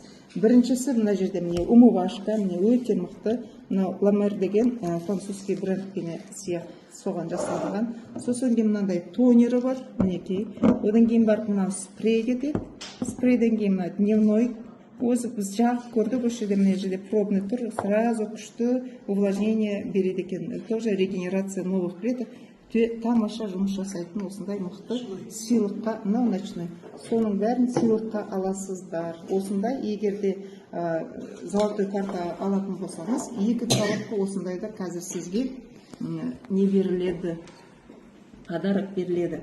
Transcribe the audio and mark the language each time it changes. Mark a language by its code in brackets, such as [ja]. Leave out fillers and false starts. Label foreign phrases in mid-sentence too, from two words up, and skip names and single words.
[kk] Біріншісі мына жерде міне умывашка, міне өте мықты, мына Ламер деген французский брендпен соған жасалған. Сосын кейін мынандай тонері бар, мінекей. Одан кейін бар мына спрей кетеді. Спрейден кейін мына дневной. Өзі біз жағып көрдік, осы жерде мына жерде пробный тұр, сразу күшті увлажнение береді екен. [ru] Тоже регенерация новых клеток. [kk] Тамаша жұмыс жасайтын осындай мықты сыйлыққа, мынау ночной. Соның бәрін сыйлыққа аласыздар. Осындай, егерде золотой карта алатын болсаңыз, 2 коробка осындайда қазір сізге не беріледі, подарок беріледі.